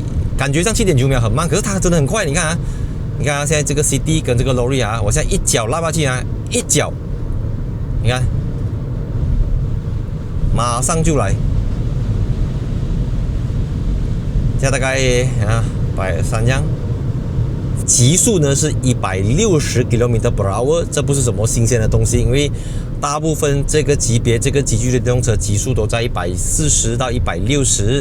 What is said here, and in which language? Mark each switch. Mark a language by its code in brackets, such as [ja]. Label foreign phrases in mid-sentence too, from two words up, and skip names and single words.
[zh] 感覺上7.9秒很慢，可是它真的很快。你看啊，现在這個 CD 跟這個 Lorry 啊，我現在一腳拉下去啊，一腳，你看，馬上就來。現在大概130這樣，極速呢是160 km/h， 這不是什麼新鮮的東西，因為大部分這個級別、這個級距的電動車極速都在140到160。